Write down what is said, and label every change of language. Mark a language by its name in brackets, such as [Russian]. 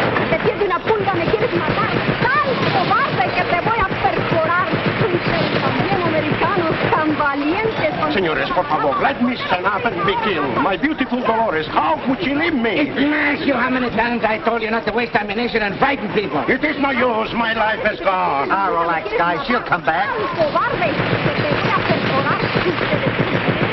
[Spanish] Te tiende una pulga, me quieres matar. ¡Sal, cobarde, que te voy a perforar! Ustedes también, americanos, tan valientes. Señores, por favor, [English] let me stand up and begin. My beautiful Dolores, how could you leave me? Ignacio, how many times I told you not to waste ammunition and frighten people? It is no use. My life is gone. Ah, relax, guys. She'll come back. [Spanish] ¡Sal, cobarde, que te voy a perforar!